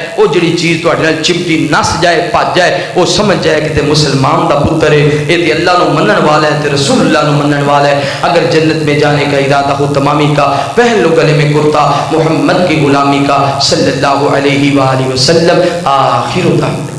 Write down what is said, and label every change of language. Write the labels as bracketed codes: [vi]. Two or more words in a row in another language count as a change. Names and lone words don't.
[pa] وہ جڑی چیز تہاڈے نال چمٹی نس جائے بھج جائے، وہ سمجھ جائے کہ تے مسلمان دا پتر ہے، اے تے اللہ نو منن والا ہے تے رسول اللہ نو منن والا ہے۔ [ur] اگر جنت میں جانے کا ارادہ ہو تمامی کا، پہن لو گلے میں کرتا محمد کی غلامی کا [ar] صلی اللہ علیہ وآلہ وسلم۔ آخر دعوانا